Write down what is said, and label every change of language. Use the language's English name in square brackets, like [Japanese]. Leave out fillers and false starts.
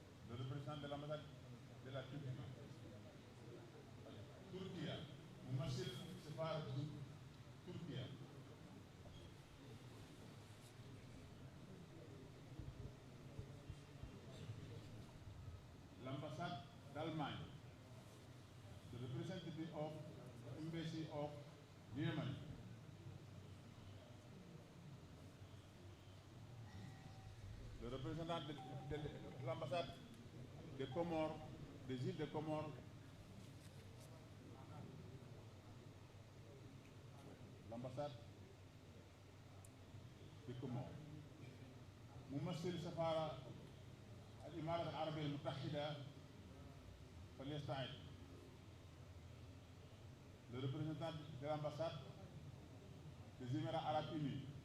[French] le représentant de l'ambassade de la Turquie Turquie [Arabic] ممثل سفارة تركيا [French] l'ambassade d'Allemagne [English] the representative of the embassy of Yemen [French] le représentant de l'ambassade des Comores, des îles des Comores, l'ambassade des Comores. [Arabic] ممثل سفارة الإمارات العربية المتحدة فليستعد. [French] Le représentant de l'ambassade des Émirats arabes unis.